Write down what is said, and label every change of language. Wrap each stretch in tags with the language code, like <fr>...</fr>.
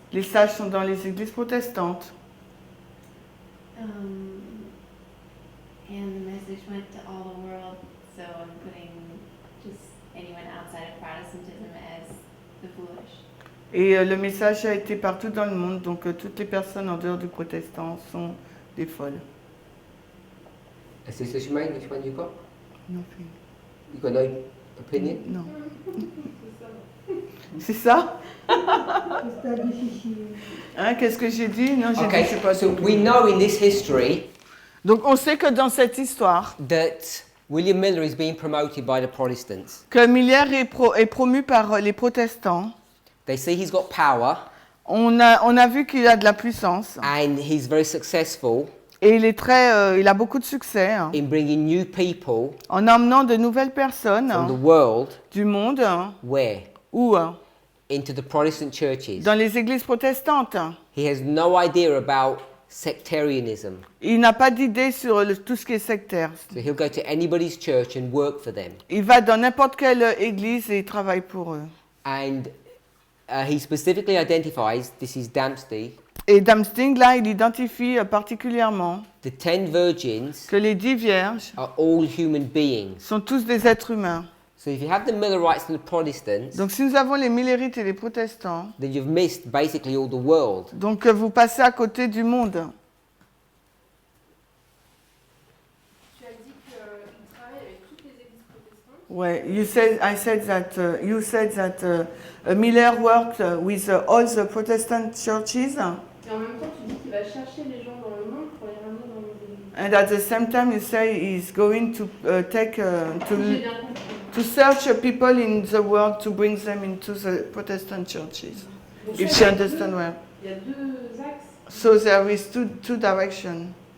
<fr>Les sages sont dans les églises protestantes.</fr> <en>And the message went to all the world, so I'm putting just anyone outside of Protestantism as the foolish.</en> <fr>Et le message a été partout dans le monde, donc toutes les personnes en dehors du protestant sont des folles.</fr> <en>Sister Shemaine, which one you got? Nothing. You got no opinion?</en> <fr>Non. C'est ça? Hein, qu'est-ce que j'ai dit? Non, j'ai dit c'est</fr> <en>Okay,</en> <fr>pas</fr> <en>so</en> <fr>tout.</fr> <en>we know in this history</en> <fr>Donc on sait que dans cette histoire,</fr> <en>that William Miller is being promoted by the Protestants.</en> <fr>que Miller est promu par les protestants.</fr> <en>They see he's got power</en> <fr>On a vu qu'il a de la puissance</fr> <en>and he's very successful</en> <fr>et il a beaucoup de succès</fr> <en>in bringing new people</en> <fr>en emmenant de nouvelles personnes</fr> <en>from the world</en> <fr>du monde</fr> <en>where?</en> <fr>ou</fr> <en>Into the Protestant churches.</en> <fr>dans les églises protestantes.</fr> <en>He has no idea about sectarianism.</en> <fr>Il n'a pas d'idée sur tout ce qui est sectaire.</fr> <en>So he'll go to anybody's church and work for them.</en> <fr>Il va dans n'importe quelle église et il travaille pour eux.</fr> <en>And he specifically identifies, this is Dempsey,</en> <fr>Et Damsting, là, il identifie particulièrement</fr> <en>the 10 virgins</en> <fr>que les 10 vierges</fr> <en>are all human beings.</en> <fr>sont tous des êtres humains.</fr> <en>So if you have the Millerites and the Protestants,</en> <fr>Donc si nous avons les millérites et les protestants,</fr> <en>then you've missed basically all the world.</en> <fr>donc vous passez à côté du monde. Tu as dit qu'il travaille avec toutes les églises protestantes.</fr> <en>Ouais, you said that Miller worked with all the Protestant churches,</en> <fr>Et en même temps, tu dis qu'il va chercher les gens dans le monde pour les ramener dans les églises.</fr> <en>and at the same time you say he's going to</en> <fr>J'ai bien compris.</fr> <en>to search people in the world to bring them into the Protestant churches.</en> <fr>Donc,</fr> <en>If</en> <fr>ça,</fr> <en>you understand well.</en> <fr>Il y a deux axes.</fr> <en>So there is two directions.</en>